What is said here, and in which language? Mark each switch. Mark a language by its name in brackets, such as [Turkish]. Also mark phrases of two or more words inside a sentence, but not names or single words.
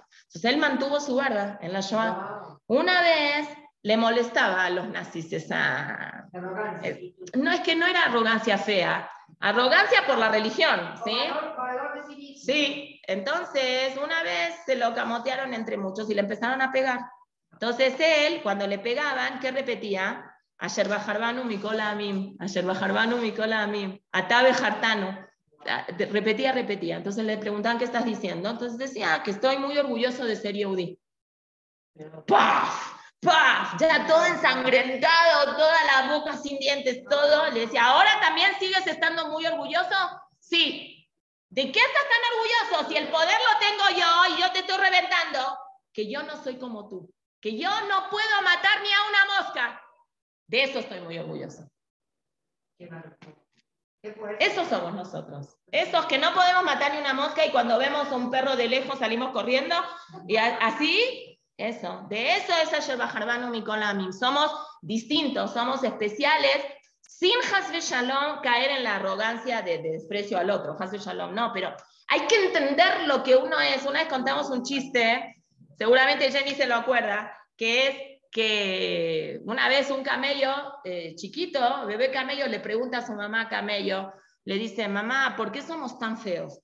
[Spanish] Entonces él mantuvo su barba en la Shoah. Una vez le molestaba a los nazis esa... no, es que no era arrogancia fea, arrogancia por la religión, ¿sí? Sí, entonces una vez se lo camotearon entre muchos y le empezaron a pegar. Entonces él, cuando le pegaban, ¿qué repetía? [Hebrew] אשר בחר בנו מכל העמים, אשר בחר בנו מכל העמים, אתה בחרתנו. [Spanish] Repetía. Entonces le preguntaban, ¿qué estás diciendo? Entonces decía, que estoy muy orgulloso de ser yehudí. ¡Paf! ¡Paf! Ya todo ensangrentado, toda la boca sin dientes, todo. Le decía, ¿ahora también sigues estando muy orgulloso? Sí. ¿De qué estás tan orgulloso? Si el poder lo tengo yo y yo te estoy reventando, que yo no soy como tú, que yo no puedo matar ni a una mosca. De eso estoy muy orgulloso. Esos somos nosotros. Esos que no podemos matar ni una mosca y cuando vemos a un perro de lejos salimos corriendo. Y así, eso. De eso es [Hebrew] אשר בחר בנו מכל העמים. [Spanish] Somos distintos, somos especiales, sin [Hebrew] חס ושלום [Spanish] caer en la arrogancia de desprecio al otro. [Hebrew] חס ושלום, [Spanish] no, pero hay que entender lo que uno es. Una vez contamos un chiste, seguramente Jenny se lo acuerda, que es que una vez un camello chiquito, bebé camello, le pregunta a su mamá camello, le dice, mamá, ¿por qué somos tan feos?